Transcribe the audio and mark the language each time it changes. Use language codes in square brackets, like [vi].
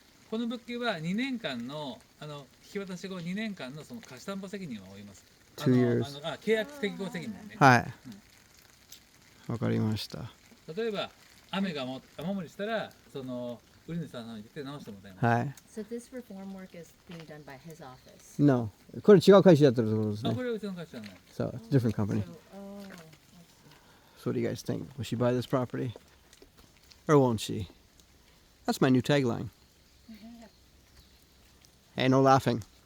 [ja] この物件は2年間の引き渡し後2年間のその貸担保責任を負います。 [en] 2 years。 [ja] 契約適合責任ね。はい。わかりました。例えば雨が雨漏りしたらその売り主さんのに行って直してもらいます。はい。 [en] So this reform work is being done by his office. No。 [ja] これ違う会社やってるってことですね。これはうちの会社じゃない。 [en] So, it's a different company. So, oh, I see. So what do you guys think? Will she buy this property? Or won't she? That's my new tagline. Hey, no laughing.